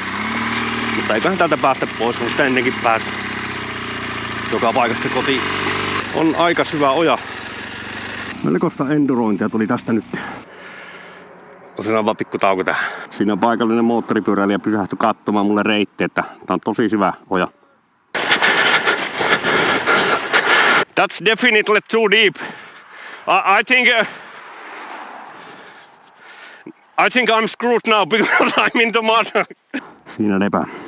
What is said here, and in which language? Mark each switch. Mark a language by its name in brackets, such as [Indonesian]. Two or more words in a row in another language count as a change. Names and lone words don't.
[Finnish] Mutta eiköhän täältä päästä pois, kun sitä ennenkin päästä joka paikasta kotiin. On aika syvä oja. Melkoista endurointia tuli tästä nyt. Otetaan vaan pikku tauko tähän. Siinä on paikallinen moottoripyöräilijä pysähtyi katsomaan mulle reitti, että tää on tosi syvä oja. [English] That's definitely too deep. I think I'm screwed now because I'm in the mud. [Finnish] Siinä lepää.